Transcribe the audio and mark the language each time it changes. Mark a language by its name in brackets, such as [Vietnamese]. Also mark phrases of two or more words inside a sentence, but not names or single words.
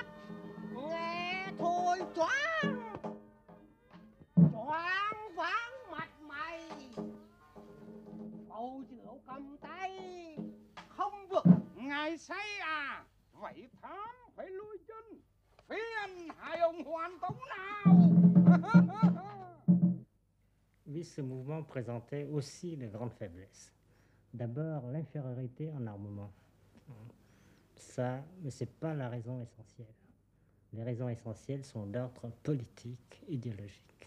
[Vietnamese] Nghe thôi choáng. Choáng váng mặt mày. Bầu rượu cầm tay. Không vực ngài say à? Vậy thám phải lui chân. Phiền hai ông hoàn tống nào. [French] Oui, ce mouvement présentait aussi de grandes faiblesses. D'abord, l'infériorité en armement. Ça, mais ce n'est pas la raison essentielle. Les raisons essentielles sont d'ordre politique, idéologique.